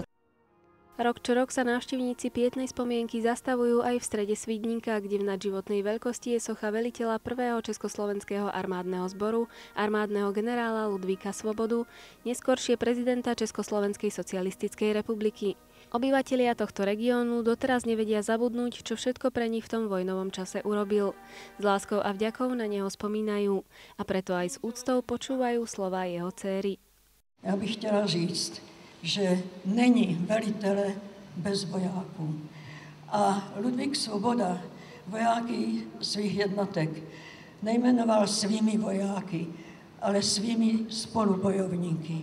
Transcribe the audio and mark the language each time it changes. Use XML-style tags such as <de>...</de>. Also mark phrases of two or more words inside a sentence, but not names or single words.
<sk>Rok čo rok sa návštevníci pietnej spomienky zastavujú aj v strede Svidníka, kde v nadživotnej veľkosti je socha veliteľa prvého československého armádneho zboru, armádneho generála Ludvíka Svobodu, neskoršie prezidenta Československej socialistickej republiky. Obyvatelia tohto regiónu doteraz nevedia zabudnúť, čo všetko pre nich v tom vojnovom čase urobil. S láskou a vďakou na neho spomínajú a preto aj s úctou počúvajú slová jeho dcéry.</sk> <cs>Já bych chtěla říct, že není velitele bez vojáků. A Ludvík Svoboda vojáky svých jednotek nejmenoval svými vojáky, ale svými spolubojovníky.</cs>